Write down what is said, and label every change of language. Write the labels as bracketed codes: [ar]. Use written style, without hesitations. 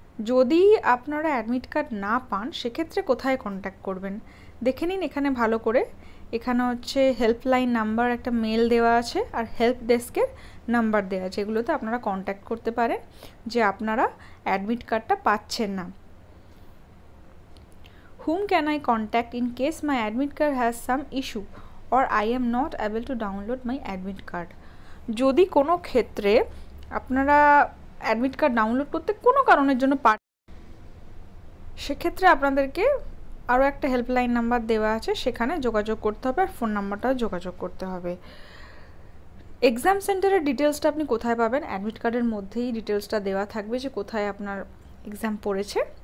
[bn] যদি আপনারা admit card না পান, সেক্ষেত্রে কোথায় কন্ট্যাক্ট করবেন দেখে নিন এখানে ভালো করে। এখানে হচ্ছে হেল্পলাইন নাম্বার একটা মেল দেওয়া আছে, আর হেল্প ডেস্কের নাম্বার দেওয়া আছে, এগুলোতে আপনারা কন্ট্যাক্ট করতে পারেন যে আপনারা অ্যাডমিট কার্ডটা পাচ্ছেন না। [en] Whom can I contact in case my admit card has some issue or I am not able to download my admit card? [bn] যদি কোনো ক্ষেত্রে আপনারা অ্যাডমিট কার্ড ডাউনলোড করতে কোনো কারণের জন্য সেক্ষেত্রে আপনাদেরকে আরও একটা হেল্পলাইন নাম্বার দেওয়া আছে, সেখানে যোগাযোগ করতে হবে, আর ফোন নাম্বারটাও যোগাযোগ করতে হবে। এক্সাম সেন্টারের ডিটেলসটা আপনি কোথায় পাবেন? অ্যাডমিট কার্ডের মধ্যেই ডিটেলসটা দেওয়া থাকবে যে কোথায় আপনার এক্সাম পড়েছে।